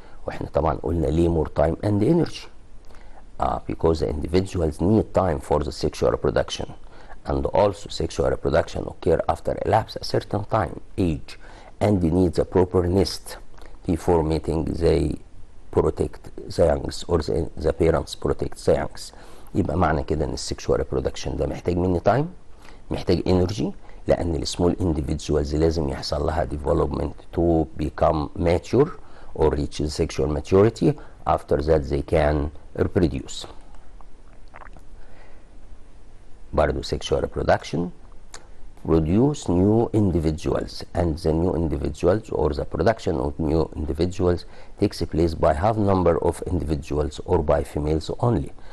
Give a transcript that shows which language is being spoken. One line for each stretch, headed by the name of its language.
Arabic: واحنا طبعا قلنا ليه
English: more time and energy؟ because the individuals need time for the sexual reproduction, and also sexual reproduction occur after elapse a certain time, age, and needs a proper nest before mating. They protect the youngs or the parents protect the youngs.
Arabic: يبقى معنى كده ان السexual reproduction ده محتاج مني time، محتاج energy، لان السمول individuals لازم يحصل لها
English: development to become mature or reach sexual maturity. After that they can reproduce. برضو sexual reproduction produce new individuals, and the new individuals or the production of new individuals takes place by half number of individuals or by females only.